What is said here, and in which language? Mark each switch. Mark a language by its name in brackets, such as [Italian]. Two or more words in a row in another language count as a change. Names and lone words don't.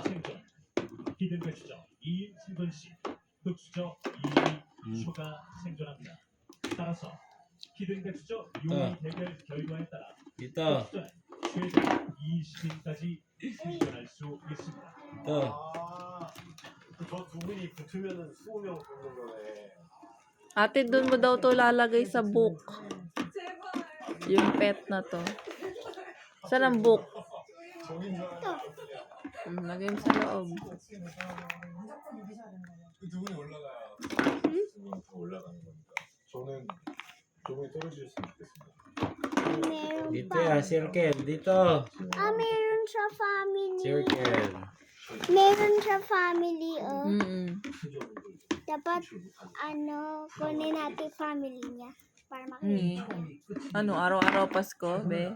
[Korean] 생존 히든 텍스처 2인 생존 시 흑수저 2인이 추가 생존합니다. 따라서 히든 텍스처 요리 대결 결과에 따라 [Filipino] Dito. [Korean] 흑수저는 최대 20인까지 생존할 수 있습니다. [Filipino] Ito. [Korean] 저 두 분이 붙으면은 20명 붙는 거네. [Filipino] Ate, dun mo daw to lalagay sa book. Yung pet na to. Saan ang book? Lagay mo sa loob. [Korean] 두 분이 올라가야 더 올라가는 겁니다. 저는 조금이 떨어지셨으면 좋겠습니다. [Filipino] Meron Dito pa. yan, circle. Dito. Meron sa family. Circle. Meron sa family, oh. Dapat, kunin natin family niya. Para makita. Ano, araw-araw Pasko, be?